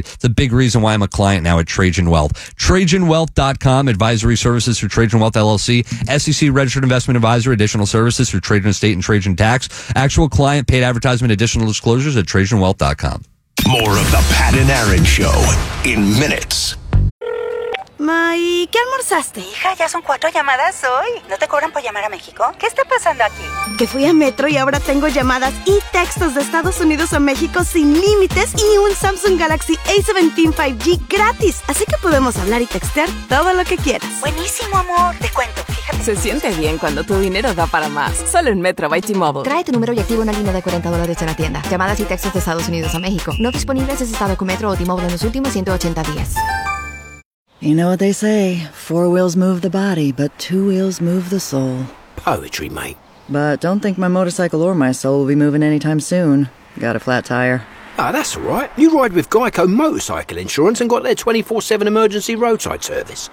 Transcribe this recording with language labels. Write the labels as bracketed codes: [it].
[en] It's a big reason why I'm a client now at Trajan Wealth. TrajanWealth.com, advisory services for Trajan Wealth LLC, SEC registered investment advisor, additional services for Trajan Estate and Trajan Tax, actual client, paid advertisement, additional disclosures at TrajanWealth.com. More of the Pat and Aaron Show in minutes. [es] Ma, ¿y qué almorzaste? Hija, ya son 4 llamadas hoy. ¿No te cobran por llamar a México? ¿Qué está pasando aquí? Que fui a Metro y ahora tengo llamadas y textos de Estados Unidos a México sin límites y un Samsung Galaxy A17 5G gratis. Así que podemos hablar y textear todo lo que quieras. Buenísimo, amor. Te cuento, fíjate. Se siente bien cuando tu dinero da para más. Solo en Metro by T-Mobile. Trae tu número y activa una línea de $40 en la tienda. Llamadas y textos de Estados Unidos a México. No disponibles en estado con Metro o T-Mobile en los últimos 180 días. [en] You know what they say, 4 wheels move the body, but 2 wheels move the soul. Poetry, mate. But don't think my motorcycle or my soul will be moving anytime soon. Got a flat tire. Ah, that's all right. You ride with Geico Motorcycle Insurance and got their 24/7 emergency roadside service.